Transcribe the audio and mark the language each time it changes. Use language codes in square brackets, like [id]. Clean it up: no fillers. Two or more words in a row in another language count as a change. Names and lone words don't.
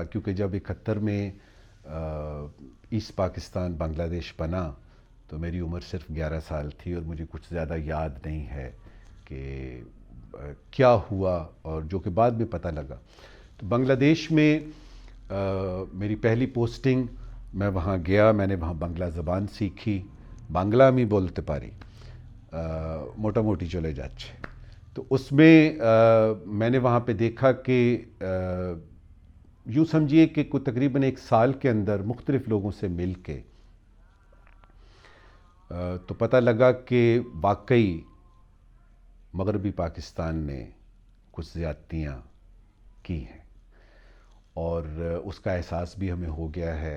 [ur] کیونکہ جب 71 میں ایسٹ پاکستان بنگلہ دیش بنا تو میری عمر صرف 11 سال تھی, اور مجھے کچھ زیادہ یاد نہیں ہے کہ کیا ہوا, اور جو کہ بعد میں پتہ لگا. تو بنگلہ دیش میں میری پہلی پوسٹنگ, میں وہاں گیا, میں نے وہاں بنگلہ زبان سیکھی. [bn] বাংলা আমি বলতে পারি মোটামুটি চলে যাচ্ছে. [ur] تو اس میں میں نے وہاں پہ دیکھا کہ یوں سمجھیے کہ کوئی تقریباً 1 سال کے اندر مختلف لوگوں سے مل کے تو پتہ لگا کہ واقعی مغربی پاکستان نے کچھ زیادتیاں کی ہیں, اور اس کا احساس بھی ہمیں ہو گیا ہے.